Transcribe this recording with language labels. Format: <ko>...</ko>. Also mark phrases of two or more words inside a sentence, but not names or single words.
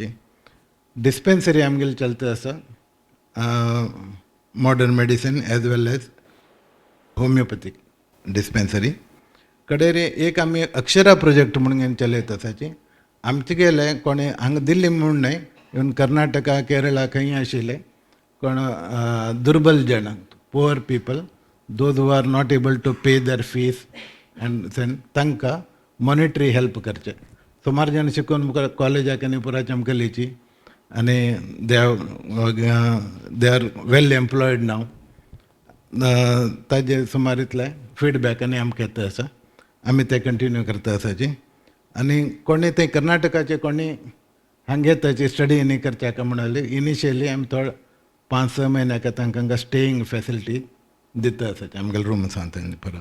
<kok>डिस्पेन्सरी आमगेली चलता आसा,</kok> <en>modern medicine as well as homeopathic dispensary.</en> <kok>कडेन एक आमी अक्षरा प्रोजेक्ट म्हणून चलयता आसाची. आमचे गेले कोणी हांगा दिल्ली म्हणून न्हय, इवन कर्नाटका, केरळा खंय आशिल्ले कोण दुर्बल जण,</kok> <en>poor people, those who are not able to pay their fees and</en> <kok>तांकां</kok> <en>monetary help</en> <kok>करचे. सुमार जण शिकून मुखार कॉलेजाक आनी पुरा चमकलीची आनी</kok> <en>they are well employed</en> <kok>नाव. ताजे सुमार इतले फीडबॅक आनी आमकां येता आसा. आमी ते कंटिन्यू करता आसाची. आनी कोणी ते कर्नाटकाचे कोणी हांगा येताची स्टडी न्ही करच्या म्हणले इनिशियली आमी थोडे 5-6 म्हयन्याक तांकां</kok> <en>staying facility</en> <kok>दिता आसाची आमगेले रूम्सांत परत.</kok>